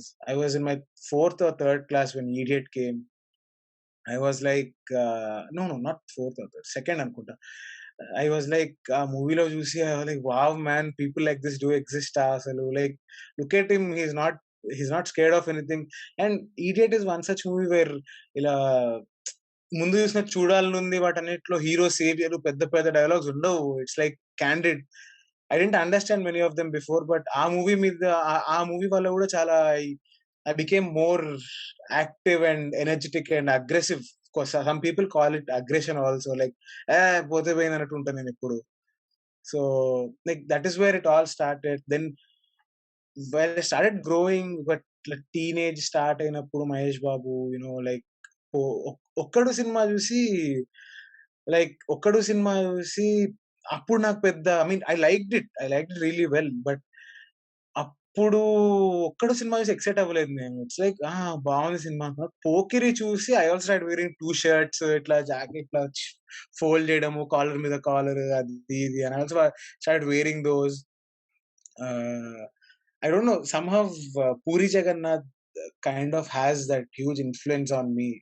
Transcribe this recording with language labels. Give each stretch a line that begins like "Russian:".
English: I was in my 4th or 3rd class when Idiot came, I was like, no, not fourth or third, second
Telugu: అనుకుంటా.
English: I was like,
Telugu: ఆ మూవీలో చూసి
English: I was like, wow man, people like this do exist
Telugu: అసలు.
English: Like, look at him, he's not scared of anything. And Idiot is one such movie where
Telugu: ఇలా ముందు చూసిన చూడాలనుంది వాటన్నిటిలో hero saviour పెద్ద పెద్ద డైలాగ్స్ ఉండవు.
English: It's like candid. I didn't understand many of them before, but
Telugu: ఆ movie మీద ఆ మూవీ వల్ల కూడా చాలా
English: I became more active and energetic and aggressive. Because some people call it aggression also. Like,
Telugu: పోతే పోయింది అన్నట్టు ఉంటాను నేను ఎప్పుడు.
English: So, like, that is where it all started. Then, when I started growing, but like teenage start
Telugu: అయినప్పుడు Mahesh Babu, like, ఒక్కడు cinema చూసి ఒక్కడు సినిమా చూసి అప్పుడు నాకు పెద్ద,
English: I mean I liked it really well.
Telugu: But అప్పుడు ఒక్కడు సినిమా చూసి ఎక్సైట్ అవ్వలేదు నేను.
English: it's like
Telugu: బాగుంది సినిమా. పోకిరి చూసి
English: I also start wearing 2 shirts,
Telugu: ఇట్లా జాకెట్ ఇట్లా ఫోల్డ్ చేయడము, కాలర్ మీద కాలర్, అది ఇది అని
English: Also start wearing those. I don't know, somehow Puri Jagannath kind of has that huge influence on me.